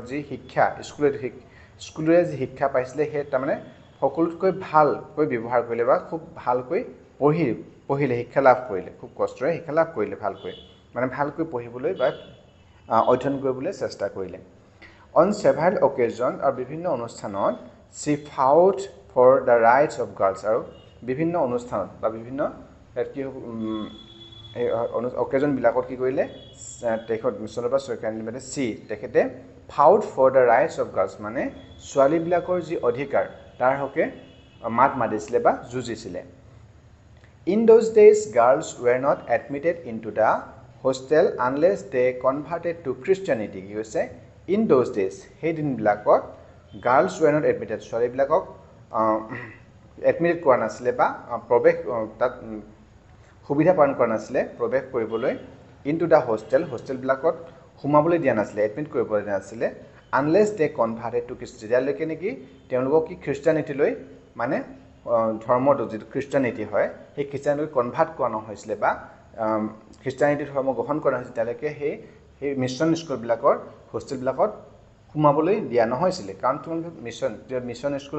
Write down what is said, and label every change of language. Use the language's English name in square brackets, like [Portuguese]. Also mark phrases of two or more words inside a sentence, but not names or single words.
[Assamese] যি শিক্ষা স্কুলেৰে যি শিক্ষা পাইছিলে সেই তাৰমানে সকলোতকৈ ভালকৈ ব্যৱহাৰ কৰিলে বা খুব ভালকৈ পঢ়িলে শিক্ষা লাভ কৰিলে খুব কষ্টৰে শিক্ষা লাভ কৰিলে ভালকৈ পঢ়িবলৈ বা অধ্যয়ন কৰিবলৈ চেষ্টা কৰিলে [English] on several occasions [Assamese] আৰু বিভিন্ন অনুষ্ঠানত [English] she fought for the rights of girls [Assamese] আৰু বিভিন্ন অনুষ্ঠানত বা বিভিন্ন কি অকেজনবিলাকত কি কৰিলে তেখেত চন্দ্ৰপ্ৰভা শইকীয়ানে তেখেতে [English] fought for the rights of girls [Assamese] মানে ছোৱালীবিলাকৰ যি অধিকাৰ তাৰ হকে মাত মাতিছিলে বা যুঁজিছিলে [English] In those days, girls were not admitted into the hostel unless they converted to Christianity. [Assamese] কি কৈছে [English] in those days, [Assamese] সেই দিনবিলাকত [English] girls were not admitted. [Assamese] ছোৱালীবিলাকক admitted কৰা নাছিলে বা প্ৰৱেশ তাত সুবিধা প্ৰদান কৰা নাছিলে প্ৰৱেশ কৰিবলৈ [English] into the hostel [Assamese] বিলাকত সোমাবলৈ দিয়া নাছিলে এডমিট কৰিবলৈ দিয়া নাছিলে [English] unless they converted to Christianity. [Assamese] যেতিয়ালৈকে নেকি তেওঁলোকক কি খ্ৰীষ্টানিটিলৈ মানে ধৰ্মটো যিটো খ্ৰীষ্টানিটি হয় সেই খ্ৰীষ্টানিটি কনভাৰ্ট কৰা নহৈছিলে বা খ্ৰীষ্টানিটি ধৰ্ম গ্ৰহণ কৰা নহৈছিল তেওঁলোকে সেই মিছন স্কুলবিলাকৰ হোষ্টেলবিলাকত সোমাবলৈ দিয়া নহৈছিলে কাৰণ তোমালোকে মিছন স্কুল